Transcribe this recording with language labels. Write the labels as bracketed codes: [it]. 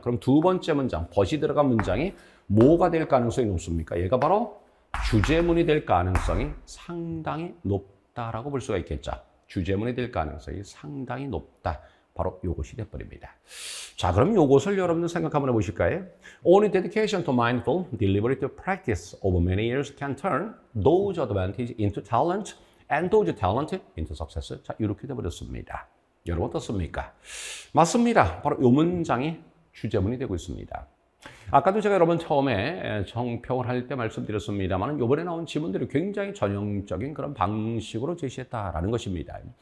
[ko] 그럼 두 번째 문장, 벗이 들어간 문장이 뭐가 될 가능성이 높습니까? 얘가 바로 주제문이 될 가능성이 상당히 높다라고 볼 수가 있겠죠. 주제문이 될 가능성이 상당히 높다. 바로 요것이 돼버립니다. 자, 그럼 요것을 여러분들 생각 한번 해보실까요? [en] Only dedication to mindful, deliberate practice over many years can turn those advantages into talent and those talent into success. [ko] 자, 이렇게 돼버렸습니다. 여러분 어떻습니까? 맞습니다. 바로 요 문장이 주제문이 되고 있습니다. 아까도 제가 여러분 처음에 정평을 할 때 말씀드렸습니다만 이번에 나온 지문들이 굉장히 전형적인 그런 방식으로 제시했다라는 것입니다.